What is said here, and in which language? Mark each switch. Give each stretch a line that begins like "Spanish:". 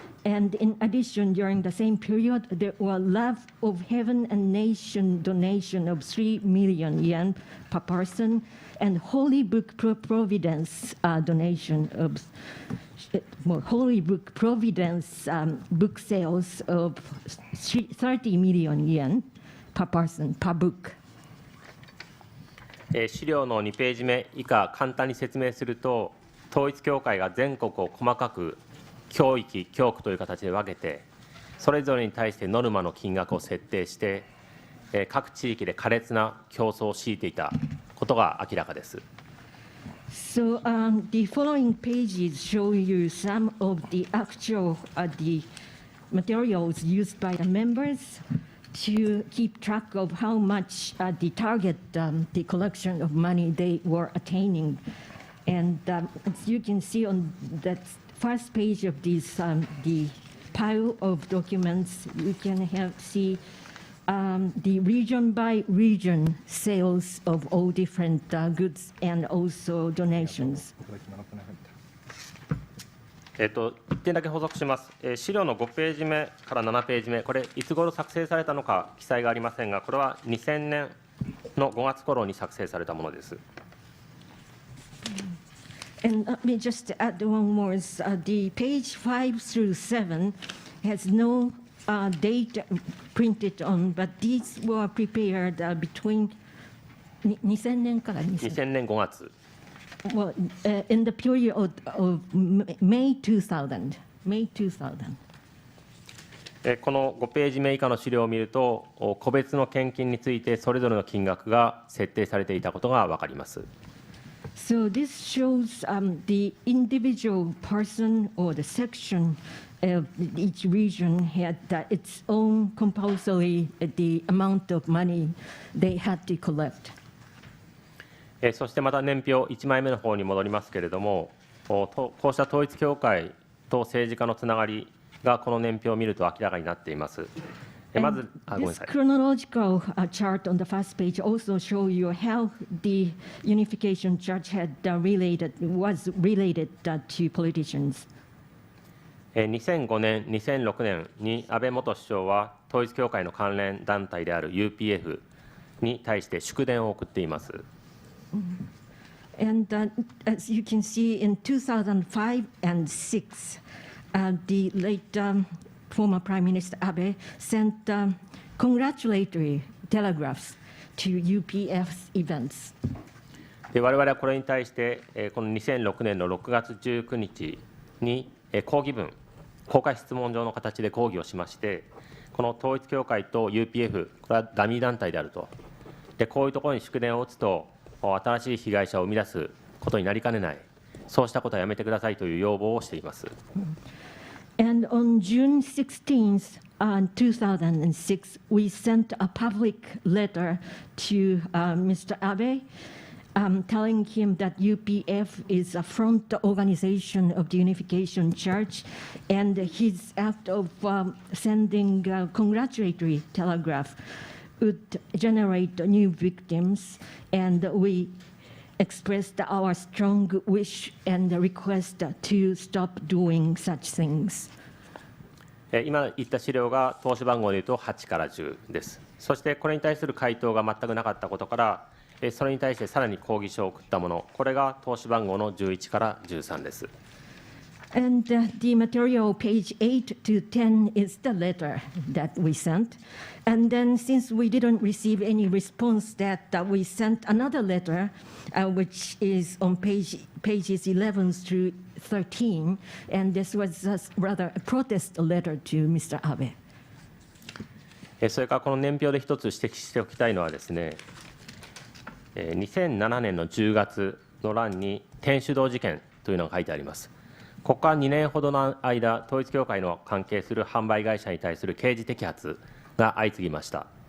English: And in addition, during the same period, there were Love of Heaven and Nation donation of 3 million yen per person, and Holy Book Providence donation of Holy Book Providence book sales of 30 million yen per person per book.
Japanese: 資料の2ページ目以下、簡単に説明すると、統一教会が全国を細かく教域、教区という形で分けて、それぞれに対してノルマの金額を設定して、各地域で苛烈な競争を強いていたことが明らかです。
English: So the following pages show you some of the actual the materials used by the members to keep track of how much the target, the collection of money they were attaining. And as you can see on that first page of this, the pile of documents, you can see the region by region sales of all different goods and also donations.
Japanese: 1点だけ補足します。資料の5ページ目から7ページ目、これ、いつ頃作成されたのか記載がありませんが、これは2000年の5月頃に作成されたものです。
English: And let me just add one more. The page 5 through 7 has no date printed on, but these were prepared between
Japanese: 2000年から 2000年5月。
English: Well, in the period of May 2000. May 2000.
Japanese: この5ページ目以下の資料を見ると、個別の献金についてそれぞれの金額が設定されていたことが分かります。
English: So this shows the individual person or the section of each region had its own compulsory the amount of money they had to collect.
Japanese: そしてまた年表1枚目の方に戻りますけれども、こうした統一教会と政治家のつながりがこの年表を見ると明らかになっています。まず、ごめんなさい。
English: This chronological chart on the first page also show you how the Unification Church was related to politicians.
Japanese: 2005年、2006年に安倍元首相は統一教会の関連団体である UPF に対して祝電を送っています。
English: And as you can see, in 2005 and 6, the late former Prime Minister Abe sent congratulatory telegraphs to UPF's events.
Japanese: 我々はこれに対して、この2006年の6月19日に抗議文、公開質問状の形で抗議をしまして、この統一教会と UPF、これはダミー団体であると。で、こういうところに祝電を打つと、新しい被害者を生み出すことになりかねない、そうしたことはやめてくださいという要望をしています。
English: And on June 16th, 2006, we sent a public letter to Mr. Abe, telling him that UPF is a front organization of the Unification Church, and his act of sending a congratulatory telegraph would generate new victims, and we expressed our strong wish and request to stop doing such things.
Japanese: 今言った資料が投資番号でいうと8から10です。そしてこれに対する回答が全くなかったことから、それに対してさらに抗議書を送ったもの、これが投資番号の11から13です。
English: And the material, page 8 to 10, is the letter that we sent. And then, since we didn't receive any response, that we sent another letter, which is on pages 11 through 13. And this was rather a protest letter to Mr. Abe.
Japanese: それからこの年表で一つ指摘しておきたいのはですね、2007年の10月の欄に天主堂事件というのが書いてあります。ここから2年ほどの間、統一教会の関係する販売会社に対する刑事摘発が相次ぎました。